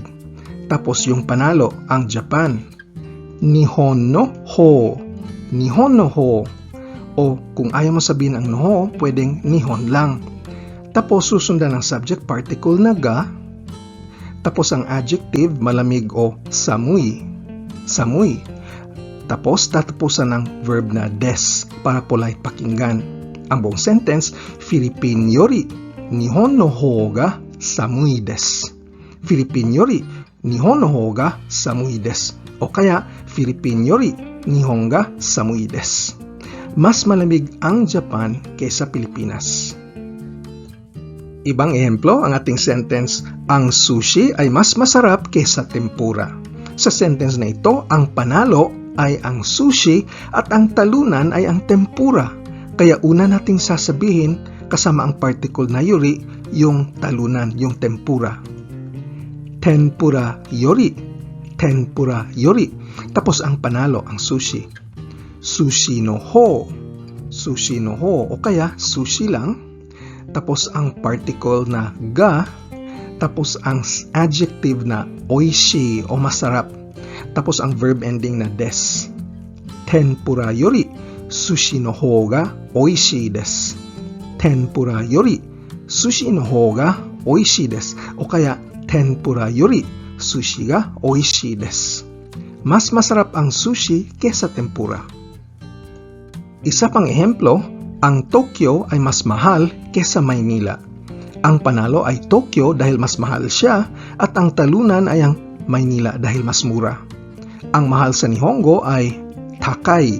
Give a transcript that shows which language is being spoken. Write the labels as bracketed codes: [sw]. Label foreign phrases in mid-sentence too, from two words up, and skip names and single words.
[tl] Tapos yung panalo, ang Japan. [ja] 日本の方。日本の方. [tl] O kung ayaw mo sabihin ang [ja] の方, [tl] pwedeng nihon lang. Tapos susundan ang subject particle na ga. Tapos ang adjective malamig o samui. Samui. Tapos tatapusan ng verb na des para polite pakinggan. Ang buong sentence, [ja] フィリピンより日本の方が寒いです. フィリピンより日本の方が寒いです. [tl] O kaya [ja] フィリピンより日本が寒いです. [tl] Mas malamig ang Japan kaysa Pilipinas. Ibang ehemplo, ang ating sentence, ang sushi ay mas masarap kaysa tempura. Sa sentence na ito, ang panalo ay ang sushi at ang talunan ay ang tempura. Kaya una nating sasabihin, kasama ang particle na yori, yung talunan, yung tempura. [ja] 天ぷらより。天ぷらより. [tl] Tapos ang panalo, ang sushi. [ja] 寿司の方。寿司の方. [tl] O kaya, sushi lang. Tapos ang particle na ga. Tapos ang adjective na oishi o masarap. Tapos ang verb ending na des. [ja] 天ぷらより寿司の方が美味しいです. 天ぷらより寿司の方が美味しいです. [tl] O kaya [ja] 天ぷらより寿司が美味しいです. [tl] Mas masarap ang sushi kesa tempura. Isa pang ehemplo, ang Tokyo ay mas mahal kesa Maynila. Ang panalo ay Tokyo dahil mas mahal siya at ang talunan ay ang Maynila dahil mas mura. Ang mahal sa Nihongo ay takai.